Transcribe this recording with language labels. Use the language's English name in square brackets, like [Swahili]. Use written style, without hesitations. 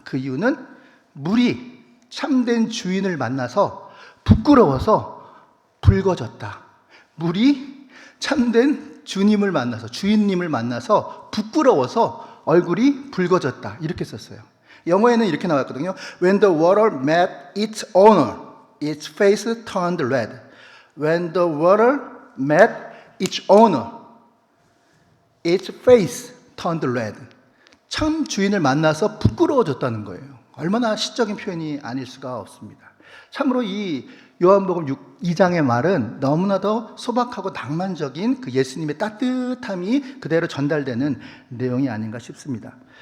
[Korean] 그 이유는 물이 참된 주인을 만나서 부끄러워서 붉어졌다. 물이 참된 주님을 만나서, 주인님을 만나서 부끄러워서 얼굴이 붉어졌다. 이렇게 썼어요. 영어에는 이렇게 나왔거든요. [English] When the water met its owner, its face turned red. When the water met its owner, its face turned red. [Korean] 참 주인을 만나서 부끄러워졌다는 거예요. 얼마나 시적인 표현이 아닐 수가 없습니다. 참으로 이 요한복음 2장의 말은 너무나도 소박하고 낭만적인 그 예수님의 따뜻함이 그대로 전달되는 내용이 아닌가 싶습니다.